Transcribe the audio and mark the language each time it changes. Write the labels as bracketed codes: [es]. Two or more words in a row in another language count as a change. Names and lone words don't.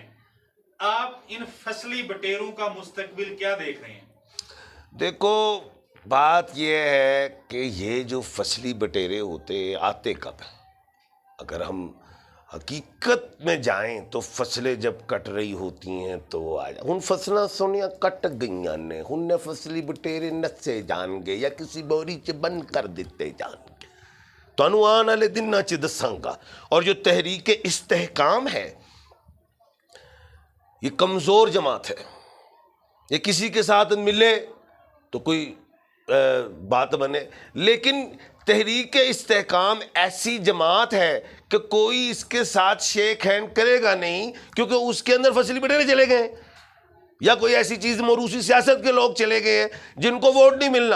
[ur] آپ ان فصلی بٹیروں کا مستقبل کیا دیکھ رہے ہیں؟ دیکھو، بات یہ ہے کہ یہ جو فصلی بٹیرے ہوتے آتے کب ہیں؟ اگر ہم حقیقت میں جائیں تو فصلیں جب کٹ رہی ہوتی ہیں تو آ جائیں. [pa] ہن فصلیں سونیاں کٹ گئیاں نے، ہن فصلی بٹیرے نسے جان گے یا کسی بوری چ بند کر دیتے جان گے. تانوں آن والے دناں چ دساں گا. [ur] اور جو تحریک استحکام ہے یہ کمزور جماعت ہے. یہ کسی کے ساتھ ملے تو کوئی بات بنے. لیکن تحریک استحکام ایسی جماعت ہے کہ کوئی اس کے ساتھ [en] shake hand [ur] کرے گا نہیں, کیونکہ اس کے اندر فصلی بٹیرے چلے گئے ہیں, یا کوئی ایسی چیز موروثی سیاست کے لوگ چلے گئے ہیں جن کو ووٹ نہیں ملنا.